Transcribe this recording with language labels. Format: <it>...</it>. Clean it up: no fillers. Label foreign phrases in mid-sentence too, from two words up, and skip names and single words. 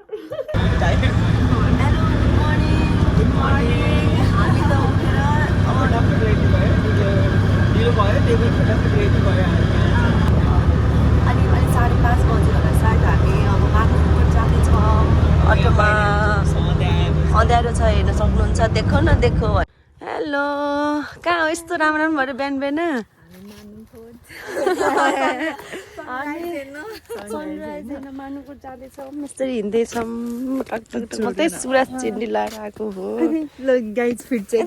<ne>हामी त उठेर अब</ne> <en>doctor ready</en> <ne>भयो। ढिलो भयो त्यही भएर</ne> <en>doctor ready</en> <ne>भयो। अनि अहिले 5:30 बज्यो होला सायद। हामी अब बाग्राकोट जाँदैछौँ अटोमा। अँध्यारो छ हेर्न सक्नुहुन्छ।</ne> <hi>देखो न देखो।</hi> <ne>हेलो कहाँ हो यस्तो राम्रो राम्रो भएर बिहान बिहान? सनराइज हेर्न मानुकोट जाँदैछौँ। यसरी हिँड्दैछौँ मात्रै सुरज चिन्डी लगाएर आएको हो।</ne> <en>guys fit</en> <ne>चाहिँ</ne>